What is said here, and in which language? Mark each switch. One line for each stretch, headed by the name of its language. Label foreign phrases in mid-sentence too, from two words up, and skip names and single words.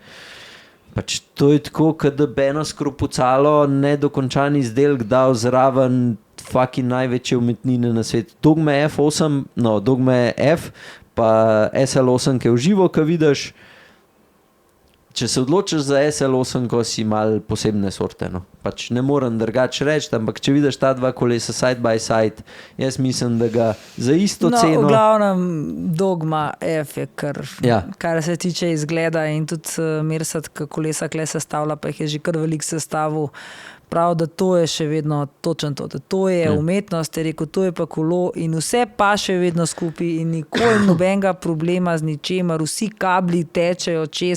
Slovenian: Pač to je tako, da bi eno skropucalo nedokončan izdelek dal zraven fucking največje umetnine na svetu. Dogma F8, no, Dogma F, pa SL8, ki je v živo, ki vidiš. Če se odločiš za SL8, ko si mal posebne sorte, no. Pač ne morem drugače reči, ampak če vidiš ta dva kolesa
English: side by side,
Slovenian: jaz mislim, da ga za isto ceno... No, v glavnem Dogma F je kar se tiče izgleda in tudi Mersat, ki kolesa kle sestavlja, pa jih je že kar velik sestavil. Prav, da to je še vedno točno to. To je umetnost, je rekel, to je pa kolo in vse pa še vedno skupaj in nikoli nobenega problema z ničemer, vsi kabli tečejo čez.